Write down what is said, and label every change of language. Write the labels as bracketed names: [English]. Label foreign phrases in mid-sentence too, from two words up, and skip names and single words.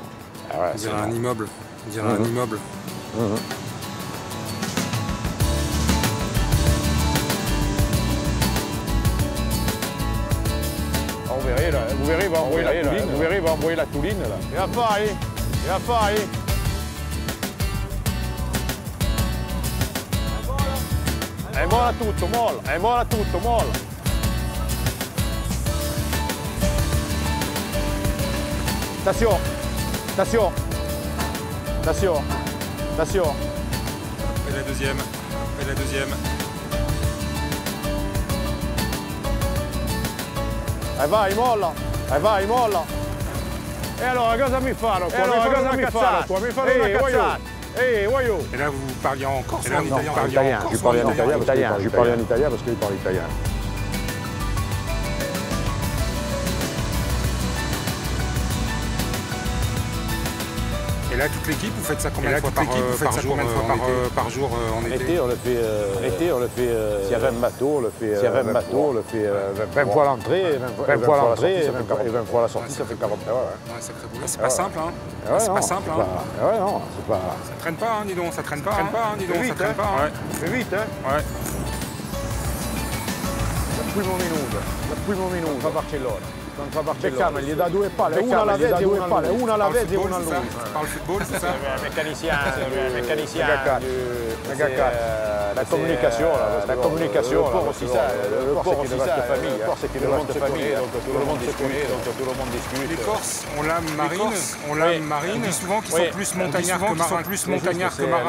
[French] On dirait un immeuble. On dirait un immeuble. Vous verrez, il va envoyer la touline. Là. Il va pas aller. [Italian] È molla tutto, molla. [French] Attention. Et la deuxième. [Italian] Vai, molla. E allora cosa mi fanno qua? Mi fanno una cazzata. Voglio. [French] Et là, vous parliez en corse ou en italien? Je parlais en italien parce qu'il parle italien. Et là, toute l'équipe, vous faites ça combien de fois par jour en été? Été, on le fait. S'il y a 20 bateaux, on le fait 20 fois l'entrée, 20 fois la sortie, ça fait 40 heures. Sacré boulot. C'est pas simple, hein? C'est pas simple, hein? Ouais, non, c'est pas... Ça traîne pas, hein, dis donc, ça traîne pas. Ça traîne pas. C'est vite, hein? Ouais. C'est vite, hein? Ouais. [Italian] primo minuto contro Barcellona. Gli dà 2 palle, una alla vez e una a lui. [French] Par le football, c'est ça? Mécanicien, la communication, le port aussi, c'est une vaste famille. Le port, c'est une vaste famille, donc tout le monde discute. Les Corses ont l'âme marine, on dit souvent qu'ils sont plus montagnards que marins.